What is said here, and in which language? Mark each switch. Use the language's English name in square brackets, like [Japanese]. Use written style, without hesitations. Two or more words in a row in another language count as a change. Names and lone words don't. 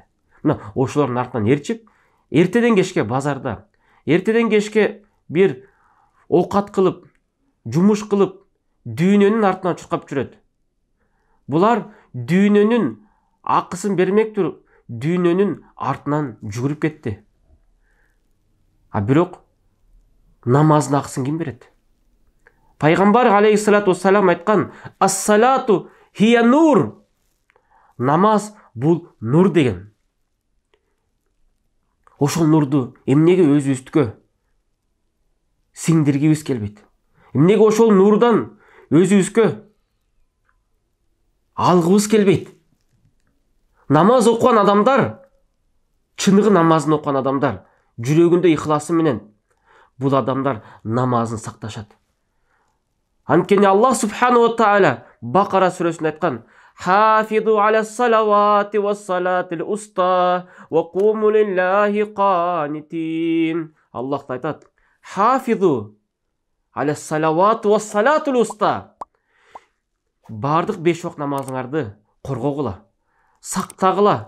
[Kyrgyz] Мына ошолордун артынан эрчип, эртеден кечке базарда, эртеден кечке бир оокат кылып, жумуш кылып, дүйнөнүн артынан чуркап жүрөт. Булар дүйнөнүн акысын бермек туруп, дүйнөнүн артынан жүгүрүп кетти. А бирок намаздын акысын ким берет? Пайгамбар [Arabic] عليه الصلاة والسلام [Kyrgyz] айткан: [Arabic] "الصلاة هي نور". [Kyrgyz] Намаз бул нур деген. Ошол нурду эмнеге өзүбүздүккө сиңдиргибиз келбейт? Эмнеге ошол нурдан өзүбүзгө алгыбыз келбейт? Намаз окуган адамдар, чыныгы намазын окуган адамдар, жүрөгүндө ихласы менен бул адамдар намазын сакташат. Анткени Аллах [Arabic] سبحانه وتعالى [Kyrgyz] Бакара сүрөсүндө айткан: [Arabic] "حافظوا على الصلوات والصلاة الوسطى وقوموا لله قانتين". [Kyrgyz] Аллах айтат: [Arabic] "حافظوا على الصلوات والصلاة الوسطى". [Kyrgyz] Бардык 5 вакыт намазыңарды коргогула, сактагыла.